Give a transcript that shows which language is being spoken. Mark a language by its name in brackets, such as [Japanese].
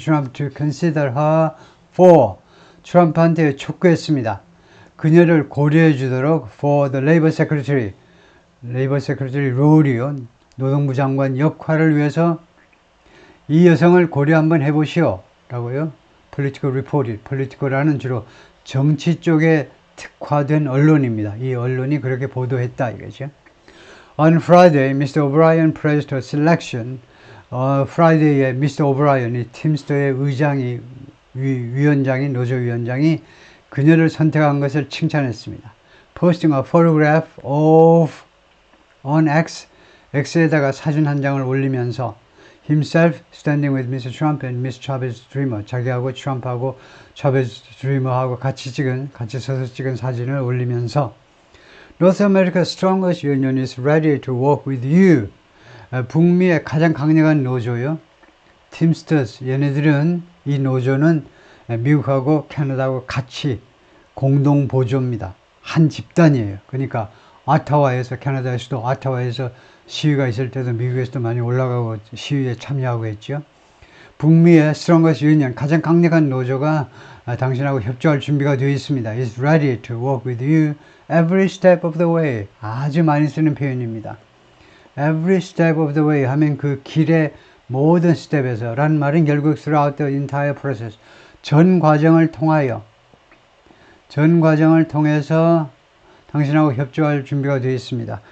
[English] Trump to consider her for [Korean] 트럼프한테 촉구했습니다. 그녀를 고려해 주도록 [English] for the Labor Secretary [Korean] 롤이요. 노동부 장관 역할을 위해서 이 여성을 고려 한번 해보시오. 라고요. [English] Political Reported. [Korean] Political라는 주로 정치 쪽에 특화된 언론입니다. 이 언론이 그렇게 보도했다 이거죠. [English] On Friday, Mr. O'Brien praised her selection. [Korean] Friday에 Mr. O'Brien, 이 팀스터의 의장이 위원장이 노조 위원장이 그녀를 선택한 것을 칭찬했습니다. [English] Posting a photograph on X [Korean] 에다가 사진 한 장을 올리면서 [English] himself standing with Mr. Trump and Miss Chavez Dreamer [Korean] 자기하고 트럼프하고 차베즈 드리머하고 같이 서서 찍은 사진을 올리면서 [English] North America's strongest union is ready to work with you. [Korean] 북미의 가장 강력한 노조요. 팀스터스 얘네들은 이 노조는 미국하고 캐나다하고 같이 공동 보조입니다. 한 집단이에요. 그러니까 아타와에서 캐나다의 수도 아타와에서 시위가 있을 때도 미국에서도 많이 올라가고 시위에 참여하고 했죠. 북미의 strongest union 가장 강력한 노조가 당신하고 협조할 준비가 되어 있습니다. [English] is ready to work with you every step of the way. [Korean] 아주 많이 쓰는 표현입니다. every step of the way 하면 그 길의 모든 스텝에서 라는 말은 결국 [English] throughout the entire process [Korean] 전 과정을 통해서 당신하고 협조할 준비가 되어 있습니다.